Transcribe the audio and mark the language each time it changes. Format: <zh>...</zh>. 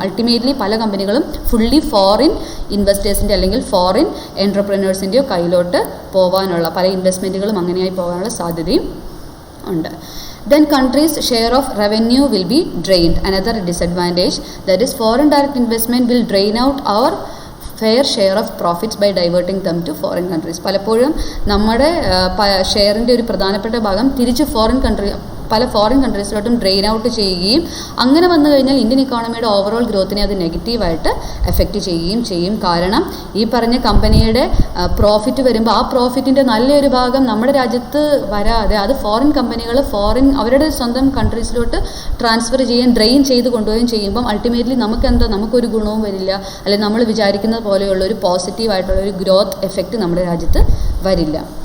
<ml>Ultimately പല കമ്പനികളും fully foreign ഇൻവെസ്റ്റേഴ്സിൻ്റെ അല്ലെങ്കിൽ ഫോറിൻ എൻ്റർപ്രനേഴ്സിൻ്റെയോ കയ്യിലോട്ട് പോകാനുള്ള പല ഇൻവെസ്റ്റ്മെൻറ്റുകളും അങ്ങനെയായി പോകാനുള്ള സാധ്യതയും ഉണ്ട്.</ml> <en>Then countries' share of revenue will be drained. Another disadvantage, that is foreign direct investment will drain out our fair share of profits by diverting them to foreign countries.</en> <ml>പലപ്പോഴും നമ്മുടെ ഷെയറിൻ്റെ ഒരു പ്രധാനപ്പെട്ട ഭാഗം തിരിച്ച് പല ഫോറിൻ കൺട്രീസിലോട്ടും ഡ്രെയിൻ ഔട്ട് ചെയ്യുകയും അങ്ങനെ വന്നു കഴിഞ്ഞാൽ ഇന്ത്യൻ ഇക്കോണമിയുടെ ഓവറോൾ ഗ്രോത്തിനെ അത് നെഗറ്റീവായിട്ട് എഫക്റ്റ് ചെയ്യുകയും ചെയ്യും. കാരണം ഈ പറഞ്ഞ കമ്പനിയുടെ പ്രോഫിറ്റ് വരുമ്പോൾ ആ പ്രോഫിറ്റിൻ്റെ നല്ലൊരു ഭാഗം നമ്മുടെ രാജ്യത്ത് വരാതെ അത് ഫോറിൻ കമ്പനികൾ അവരുടെ സ്വന്തം കൺട്രീസിലോട്ട് ട്രാൻസ്ഫർ ഡ്രെയിൻ ചെയ്ത് കൊണ്ടുപോവുകയും ചെയ്യുമ്പം അൾട്ടിമേറ്റ്ലി നമുക്കൊരു ഗുണവും വരില്ല, അല്ലെങ്കിൽ നമ്മൾ വിചാരിക്കുന്നത് പോലെയുള്ള ഒരു പോസിറ്റീവായിട്ടുള്ള ഒരു ഗ്രോത്ത് എഫക്റ്റ് നമ്മുടെ രാജ്യത്ത് വരില്ല.</ml>